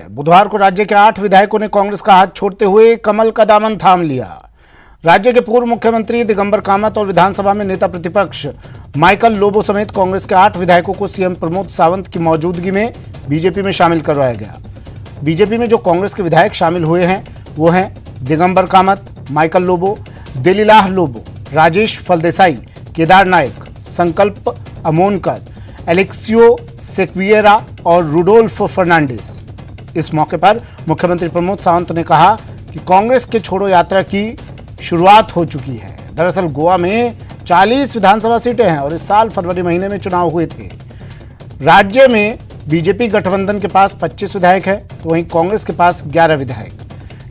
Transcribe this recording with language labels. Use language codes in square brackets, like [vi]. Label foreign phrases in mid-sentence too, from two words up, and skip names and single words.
[hi] बुधवार को राज्य के 8 विधायकों ने कांग्रेस का हाथ छोड़ते हुए कमल का दामन थाम लिया। राज्य के पूर्व मुख्यमंत्री दिगंबर कामत और विधानसभा में नेता प्रतिपक्ष माइकल लोबो समेत कांग्रेस के 8 विधायकों को सीएम प्रमोद सावंत की मौजूदगी में बीजेपी में शामिल करवाया गया। बीजेपी में जो कांग्रेस के विधायक शामिल हुए हैं वो हैं दिगंबर कामत, माइकल लोबो, दिलीलाह लोबो, राजेश फलदेसाई, केदार नायक, संकल्प अमोनकर, एलेक्सियो सेक्विएरा और रुडोल्फ फर्नांडिस। इस मौके पर मुख्यमंत्री प्रमोद सावंत ने कहा कि कांग्रेस के छोड़ो यात्रा की शुरुआत हो चुकी है। दरअसल गोवा में 40 विधानसभा सीटें हैं और इस साल फरवरी महीने में चुनाव हुए थे। राज्य में बीजेपी गठबंधन के पास 25 विधायक है, तो वहीं कांग्रेस के पास 11 विधायक।